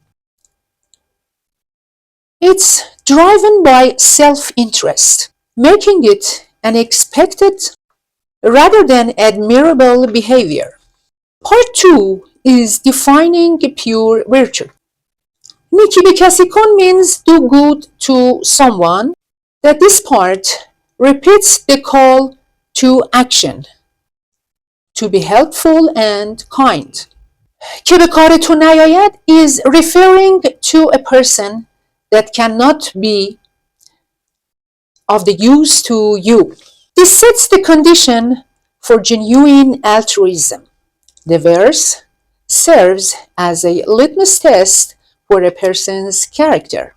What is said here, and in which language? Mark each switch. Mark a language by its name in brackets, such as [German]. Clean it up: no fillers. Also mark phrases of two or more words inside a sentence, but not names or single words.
[English] It's driven by self-interest, making it an expected rather than admirable behavior. Part 2 is defining pure virtue. [Persian] نیکی به کسی کن [English] means do good to someone. That this part repeats the call to action, to be helpful and kind. [Persian] که به کارتون نیاید [English] is referring to a person that cannot be of the use to you. This sets the condition for genuine altruism. The verse serves as a litmus test for a person's character.